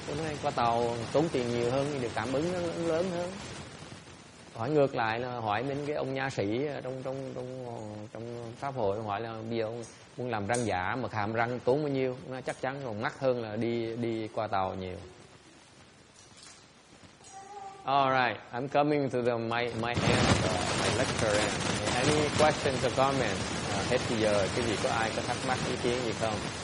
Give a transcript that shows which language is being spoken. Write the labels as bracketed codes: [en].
[vi] Tôi nói qua tàu tốn tiền nhiều hơn, được cảm ứng nó lớn hơn. Hỏi ngược lại là hỏi bên cái ông nha sĩ trong pháp hội, hỏi là bây giờ ông muốn làm răng giả mà hàm răng tốn bao nhiêu? Nó chắc chắn còn mắc hơn là đi qua tàu nhiều. [en] All right, I'm coming to my end, my lecture end. Any questions or comments? [vi] Hết bây giờ, cái gì có ai có thắc mắc ý kiến gì không?